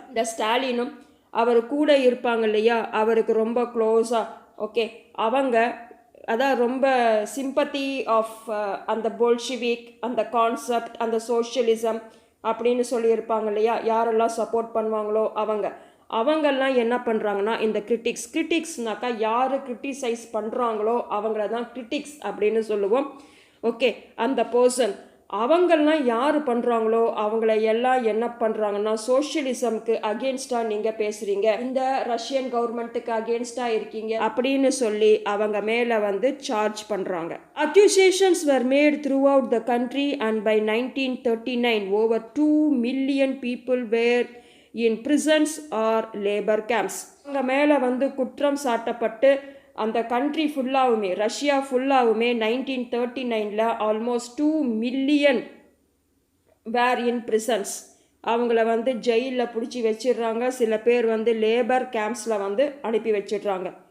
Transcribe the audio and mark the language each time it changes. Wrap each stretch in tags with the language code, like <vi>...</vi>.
<ta>இந்த ஸ்டாலினும் அவர் கூட இருப்பாங்க இல்லையா, அவருக்கு ரொம்ப க்ளோஸாக, ஓகே, அவங்க அதான் ரொம்ப சிம்பத்தி ஆஃப் அந்த போல்ஷிவிக், அந்த கான்செப்ட், அந்த சோஷியலிசம் அப்படின்னு சொல்லியிருப்பாங்க இல்லையா, யாரெல்லாம் சப்போர்ட் பண்ணுவாங்களோ அவங்கெல்லாம் என்ன பண்ணுறாங்கன்னா இந்த கிரிட்டிக்ஸ்னாக்கா யார் கிரிட்டிசைஸ் பண்ணுறாங்களோ அவங்கள தான் கிரிட்டிக்ஸ் அப்படின்னு சொல்லுவோம். ஓகே, அந்த பர்சன் அவங்கெல்லாம் யார் பண்ணுறாங்களோ அவங்கள எல்லாம் என்ன பண்ணுறாங்கன்னா சோஷியலிசம்க்கு அகேன்ஸ்டாக நீங்கள் பேசுகிறீங்க, இந்த ரஷ்யன் கவர்மெண்ட்டுக்கு அகேன்ஸ்டாக இருக்கீங்க அப்படின்னு சொல்லி அவங்க மேலே வந்து சார்ஜ் பண்ணுறாங்க.</ta> <en>Accusations were made throughout the country and by 1939 over 2 million people were in prisons or labor camps.</en> <ta>அவங்க மேலே வந்து குற்றம் சாட்டப்பட்டு அந்த கண்ட்ரி ஃபுல்லாகவுமே, ரஷ்யா ஃபுல்லாகவுமே 1939 ஆல்மோஸ்ட் 2 million</ta> <en>Were in prisons.</en> <ta>அவங்கள வந்து ஜெயிலில் பிடிச்சி வச்சிடுறாங்க, சில பேர் வந்து லேபர் கேம்ப்ஸில் வந்து அனுப்பி வச்சிடுறாங்க.</ta>